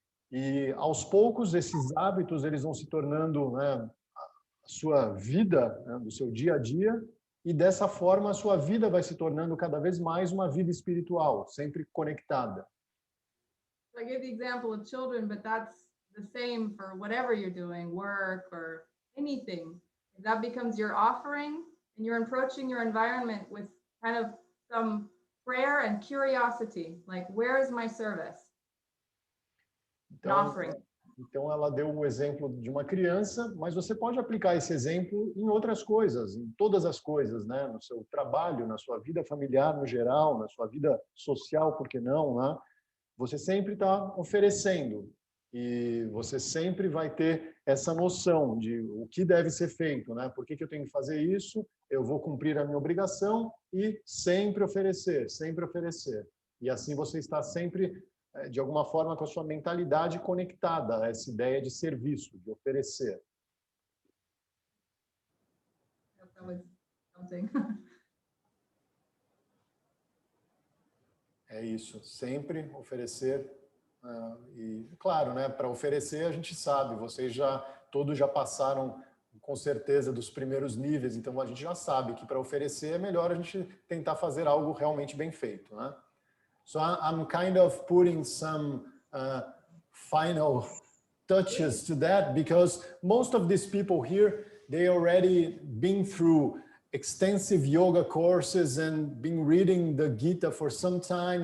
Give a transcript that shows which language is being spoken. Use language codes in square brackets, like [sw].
[pt] E aos poucos, esses hábitos eles vão se tornando, né, a sua vida, né, do seu dia a dia, e dessa forma a sua vida vai se tornando cada vez mais uma vida espiritual, sempre conectada. [en] I give the example of children, but that's the same for whatever you're doing, work or anything. That becomes your offering, and you're approaching your environment with kind of some prayer and curiosity, like, where is my service? An offering. [pt] Então, ela deu um exemplo de uma criança, mas você pode aplicar esse exemplo em outras coisas, em todas as coisas, né? No seu trabalho, na sua vida familiar no geral, na sua vida social, por que não, né? Você sempre está oferecendo e você sempre vai ter essa noção de o que deve ser feito, né? Por que eu tenho que fazer isso? Eu vou cumprir a minha obrigação e sempre oferecer, sempre oferecer. E assim você está sempre, de alguma forma, com a sua mentalidade conectada a essa ideia de serviço, de oferecer. [en] That was something. [pt] É isso, sempre oferecer. E, claro, né, para oferecer a gente sabe, vocês todos já passaram com certeza dos primeiros níveis, então a gente já sabe que para oferecer é melhor a gente tentar fazer algo realmente bem feito, né? [en] So I'm kind of putting some final touches to that, because most of these people here, they already been through extensive yoga courses and been reading the Gita for some time.